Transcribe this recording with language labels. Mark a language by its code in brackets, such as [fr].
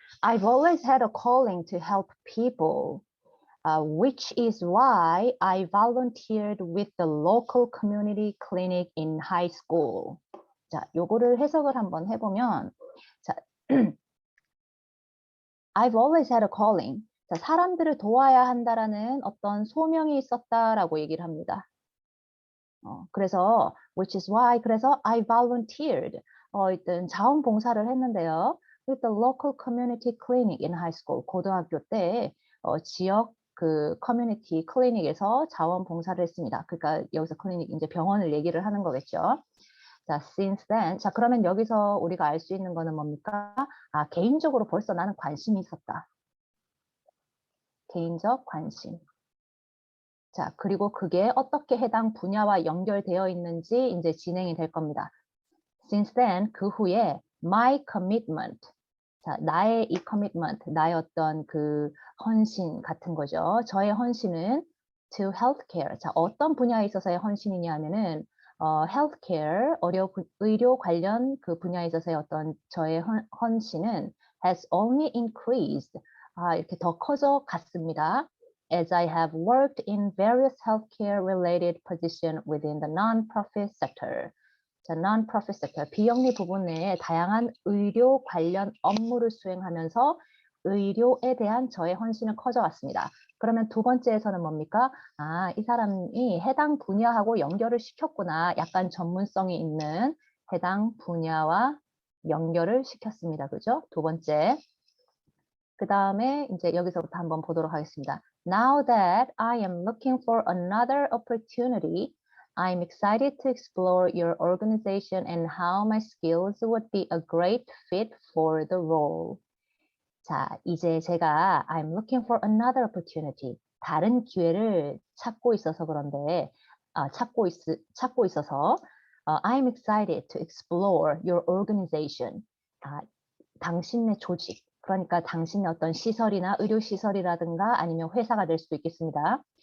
[en] I've always had a calling to help people, which is why I volunteered with the local community clinic in high school. [ko] 자, 요거를 해석을 한번 해보면, 자, [en] I've always had a calling. [ko] 자, 사람들을 도와야 한다라는 어떤 소명이 있었다라고 얘기를 합니다. 그래서 [en] which is why [ko] 그래서 [en] I volunteered. [ko] 일단 자원봉사를 했는데요. [en] with the local community clinic in high school. [ko] 고등학교 때 지역 그 커뮤니티 클리닉에서 자원봉사를 했습니다. 그러니까 여기서 클리닉 이제 병원을 얘기를 하는 거겠죠. [en] 자, since then. [ko] 자, 그러면 여기서 우리가 알 수 있는 거는 뭡니까? 아, 개인적으로 벌써 나는 관심이 있었다. 개인적 관심. 자, 그리고 그게 어떻게 해당 분야와 연결되어 있는지 이제 진행이 될 겁니다. [en] Since then, [ko] 그 후에 [en] my commitment. [ko] 자, 나의 이 commitment, 나의 어떤 그 헌신 같은 거죠. 저의 헌신은 [en] to healthcare. [ko] 자, 어떤 분야에 있어서의 헌신이냐 하면은 healthcare, 의료 관련 그 분야에 있어서의 어떤 저의 헌신은 [en] has only increased. [ko] 아, 이렇게 더 커져 갔습니다. [en] As I have worked in various healthcare-related positions within the non-profit sector. [ko] 자, non-profit sector, 비영리 부분 내에 다양한 의료 관련 업무를 수행하면서 의료에 대한 저의 헌신은 커져왔습니다. 그러면 두 번째에서는 뭡니까? 아, 이 사람이 해당 분야하고 연결을 시켰구나. 약간 전문성이 있는 해당 분야와 연결을 시켰습니다. 그죠? 두 번째. 그 다음에 이제 여기서부터 한번 보도록 하겠습니다. [en] Now that I am looking for another opportunity, I'm excited to explore your organization and how my skills would be a great fit for the role. [ko] 자, 이제 제가 [en] I'm looking for another opportunity. [ko] 다른 기회를 찾고 있어서 그런데 찾고 있어서 [en] I'm excited to explore your organization. [ko] 당신의 조직. 그러니까 당신의 어떤 시설이나 의료시설이라든가 아니면 회사가 될 수도 있겠습니다.